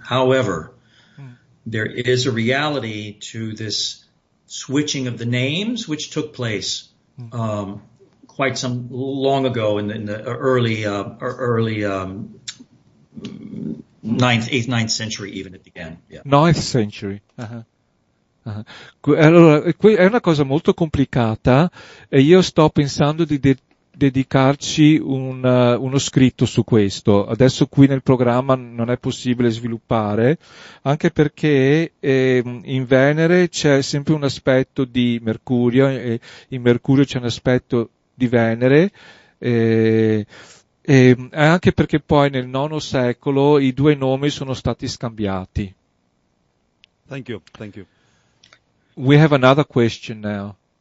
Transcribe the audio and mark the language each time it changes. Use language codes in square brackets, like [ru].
[en] However, there is a reality to this switching of the names, which took place quite some long ago in the early 8th, 9th century even it began. Yeah. 9th century. [it] Allora, qui è una cosa molto complicata e io sto pensando di dedicarci uno scritto su questo. Adesso qui nel programma non è possibile sviluppare, anche perché in Venere c'è sempre un aspetto di Mercurio e in Mercurio c'è un aspetto di Venere, e anche perché poi nel IX secolo i due nomi sono stati scambiati. [en] Thank you. We have another question now.